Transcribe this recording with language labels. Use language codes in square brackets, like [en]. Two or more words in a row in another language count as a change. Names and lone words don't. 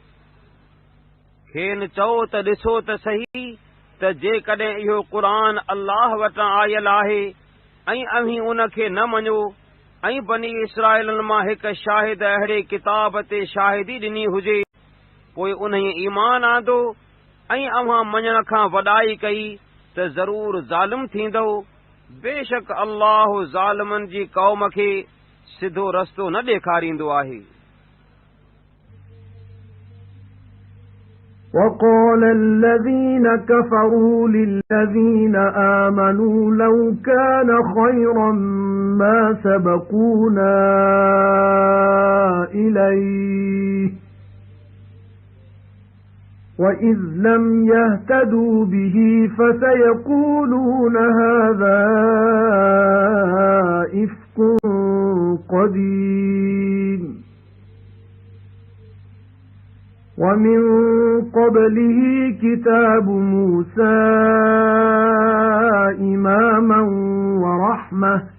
[sd] खेनि चओ त ॾिसो त सही त जेकॾहिं इहो क़ुरान अल्लाह वटां आयल आहे ऐं अव्हीं उनखे न मञो ऐं बनी इसराइलनि मां हिकु शाहिद अहिड़े किताब ते शाहिदी ॾिनी हुजे पोइ उन ईमान आंदो ऐं अव्हां मञण खां वॾाई कई त ज़रूर ज़ालिम थींदो। बेशक अल्लाह ज़ालिमनि जी क़ौम खे सिधो रस्तो न ॾेखारींदो आहे। [ar] وَقَالَ الَّذِينَ كَفَرُوا لِلَّذِينَ آمَنُوا لَوْ كَانَ خَيْرًا مَا سَبَقُونَا إِلَيْهِ وَإِذْ لَمْ يَهْتَدُوا بِهِ فَسَيَقُولُونَ هَذَا إِفْكٌ قَدِيمٌ وَمِنْ قَبْلِهِ كِتَابُ مُوسَى إِمَامًا وَرَحْمَةً